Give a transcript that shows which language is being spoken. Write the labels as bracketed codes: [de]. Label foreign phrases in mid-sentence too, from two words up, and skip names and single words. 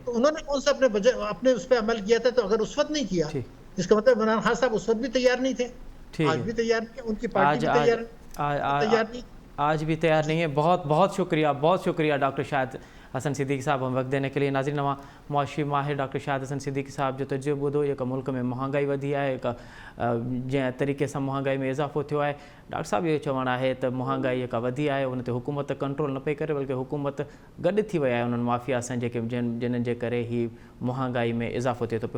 [ur] تو انہوں نے کون سا اپنے اس پہ عمل کیا تھا؟ تو اگر اس وقت نہیں کیا, اس کا مطلب عمران خان صاحب اس وقت بھی تیار نہیں تھے, آج بھی تیار نہیں ہے, ان کی پارٹی بھی تیار نہیں. آج بھی تیار نہیں ہے. بہت بہت شکریہ ڈاکٹر شاہد حسن صدیقی صاحب ہم وقت دینے کے لیے. [sd] ناظرین نواں معاشی ماہر ڈاکٹر شاہد حسن صدیقی صاحب جو تجربو ॿुधो जेका मुल्क में महांगाई वधी आहे, जंहिं तरीक़े सां महांगाई में इज़ाफ़ो थियो आहे, डॉक्टर साहब इहो चवणु आहे त महांगाई जेका वधी आहे उन ते हुकूमत कंट्रोल न पई करे, बल्कि हुकूमत गॾु थी वई आहे उन्हनि माफ़िया सां जिन्हनि जे करे ही महांगाई में इज़ाफ़ो थिए थो पियो.